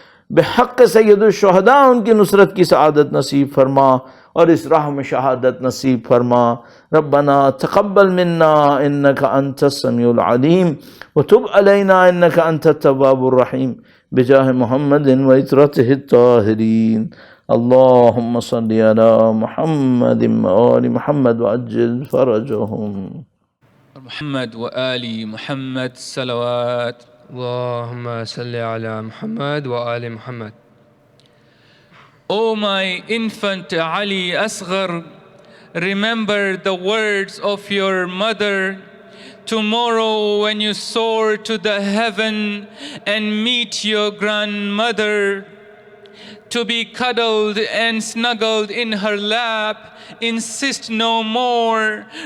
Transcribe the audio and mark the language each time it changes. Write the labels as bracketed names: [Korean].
[Urdu] بحق سید الشہداء ان کی نصرت کی سعادت نصیب فرما اور اس راہ میں شہادت نصیب فرما۔ [Arabic] ربنا تقبل منا انک انت السمیع العلیم وتب علینا انک انت التواب الرحیم بجاہ محمد وعترتہ الطاہرین۔ اللہم صلی علی محمد وآل محمد وعجل فرجہم۔ محمد وآل محمد صلوات اللهم صل على محمد وآل محمد. [English] O my infant Ali Asghar, remember the words of your mother. Tomorrow when you soar to the heaven and meet your grandmother, to be cuddled and snuggled in her lap, insist no more.